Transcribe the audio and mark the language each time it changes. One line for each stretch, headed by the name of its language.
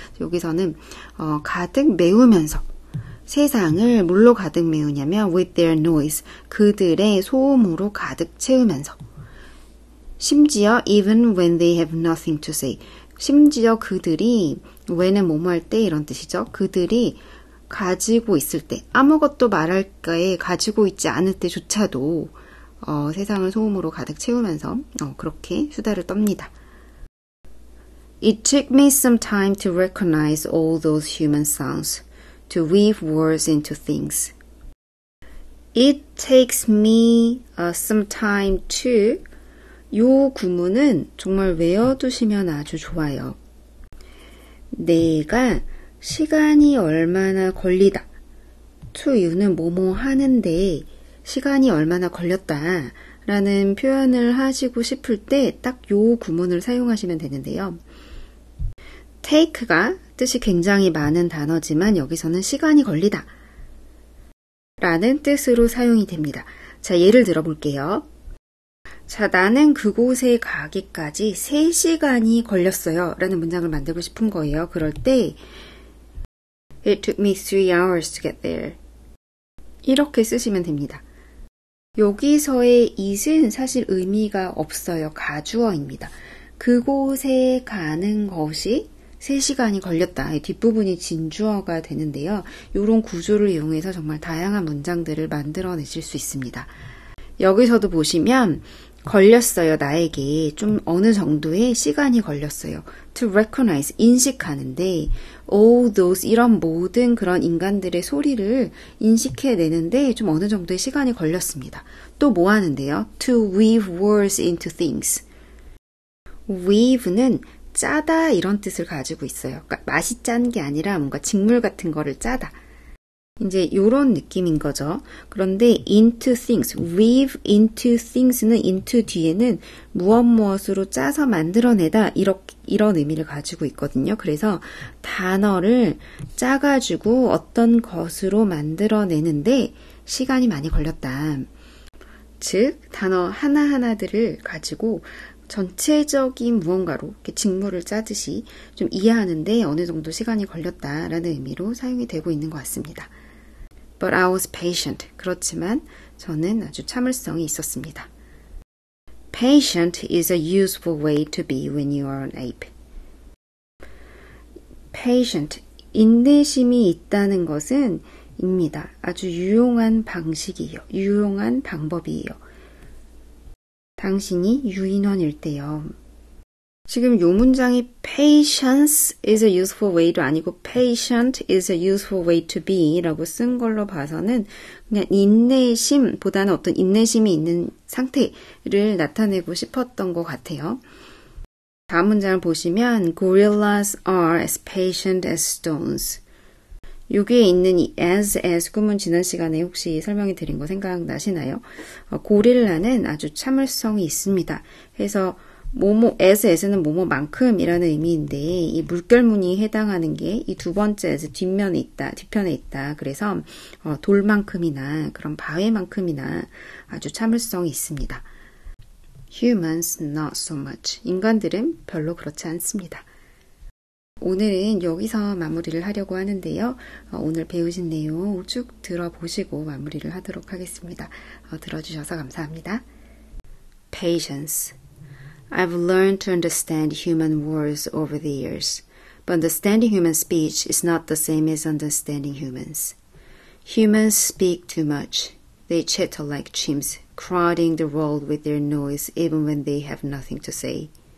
Korean: 여기서는 가득 메우면서 세상을 뭘로 가득 메우냐면
English: with their noise,
Korean: 그들의 소음으로 가득 채우면서 심지어
English: even when they have nothing to say,
Korean: 심지어 그들이 when은 뭐뭐 할 때 이런 뜻이죠. 그들이 가지고 있을 때 아무것도 말할 거에 가지고 있지 않을 때조차도 세상을 소음으로 가득 채우면서 그렇게 수다를 떱니다.
English: It took me some time to recognize all those human sounds, to weave words into things. It takes me some time to
Korean: 요 구문은 정말 외워두시면 아주 좋아요. 내가 시간이 얼마나 걸리다.
English: to you
Korean: 는 뭐뭐 하는데 시간이 얼마나 걸렸다 라는 표현을 하시고 싶을 때 딱 요 구문을 사용하시면 되는데요. take가 뜻이 굉장히 많은 단어지만 여기서는 시간이 걸리다 라는 뜻으로 사용이 됩니다. 자, 예를 들어볼게요. 자, 나는 그곳에 가기까지 3시간이 걸렸어요 라는 문장을 만들고 싶은 거예요. 그럴 때
English: It took me 3 hours to get there.
Korean: 이렇게 쓰시면 됩니다. 여기서의 it은 사실 의미가 없어요. 가주어입니다. 그곳에 가는 것이 3시간이 걸렸다. 뒷부분이 진주어가 되는데요. 이런 구조를 이용해서 정말 다양한 문장들을 만들어내실 수 있습니다. 여기서도 보시면 걸렸어요. 나에게 좀 어느 정도의 시간이 걸렸어요.
English: To recognize,
Korean: 인식하는데
English: all those,
Korean: 이런 모든 그런 인간들의 소리를 인식해내는데 좀 어느 정도의 시간이 걸렸습니다. 또 뭐 하는데요?
English: To weave words into things.
Korean: weave는 짜다 이런 뜻을 가지고 있어요. 그러니까 맛이 짠 게 아니라 뭔가 직물 같은 거를 짜다. 이제 이런 느낌인 거죠. 그런데 into things,
English: weave into things
Korean: 는 into 뒤에는 무엇으로 짜서 만들어내다 이런 의미를 가지고 있거든요. 그래서 단어를 짜가지고 어떤 것으로 만들어내는데 시간이 많이 걸렸다. 즉 단어 하나하나들을 가지고 전체적인 무언가로 이렇게 직물을 짜듯이 좀 이해하는데 어느 정도 시간이 걸렸다라는 의미로 사용이 되고 있는 것 같습니다.
English: But I was patient.
Korean: 그렇지만 저는 아주 참을성이 있었습니다.
English: Patient is a useful way to be when you are an ape.
Korean: Patient, 인내심이 있다는 것은 입니다. 아주 유용한 방식이에요. 유용한 방법이에요. 당신이 유인원일 때요. 지금 요 문장이
English: patience is a useful way
Korean: 도 아니고
English: patient is a useful way to be
Korean: 라고 쓴 걸로 봐서는 그냥 인내심보다는 어떤 인내심이 있는 상태를 나타내고 싶었던 것 같아요. 다음 문장을 보시면
English: Gorillas are as patient as stones.
Korean: 여기에 있는 이 as 구문 지난 시간에 혹시 설명해 드린 거 생각나시나요? 고릴라는 아주 참을성이 있습니다. 그래서 as는 뭐뭐만큼이라는 의미인데 이 물결문이 해당하는 게 이 두 번째 as 뒤편에 있다. 그래서 돌만큼이나 그런 바위만큼이나 아주 참을성이 있습니다.
English: Humans not so much.
Korean: 인간들은 별로 그렇지 않습니다. 오늘은 여기서 마무리를 하려고 하는데요. 오늘 배우신 내용 쭉 들어보시고 마무리를 하도록 하겠습니다. 들어주셔서 감사합니다.
English: Patience. I've learned to understand human words over the years, but understanding human speech is not the same as understanding humans. Humans speak too much. They chatter like chimps, crowding the world with their noise even when they have nothing to say.